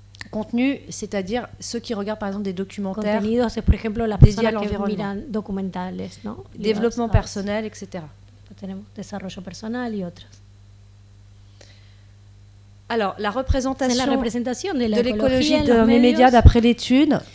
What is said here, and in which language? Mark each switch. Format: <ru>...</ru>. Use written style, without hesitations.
<fr>Contenu, c'est-à-dire ceux qui regardent par exemple des documentaires,</fr> <es>contenidos es por ejemplo las personas que miran documentales, ¿no?</es> <fr>Développement personnel, etc.</fr> <es>después tenemos desarrollo personal y otros.</es> <fr>Alors, la représentation de l'écologie dans les médias d'après l'étude,</fr>